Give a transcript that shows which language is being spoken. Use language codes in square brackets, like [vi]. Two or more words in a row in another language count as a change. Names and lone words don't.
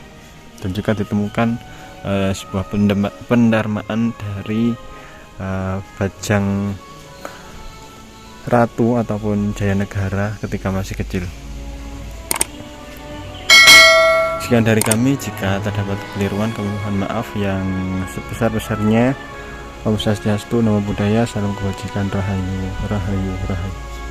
[id] Dan juga ditemukan sebuah pendarmaan dari Bajang Ratu ataupun Jaya Negara ketika masih kecil. Sekian dari kami, jika terdapat kekeliruan kami mohon maaf yang sebesar-besarnya. [sa] Om Swastiastu, [pi] Namo Buddhaya, [id] salam kebajikan, [ban] rahayu, rahayu, rahayu.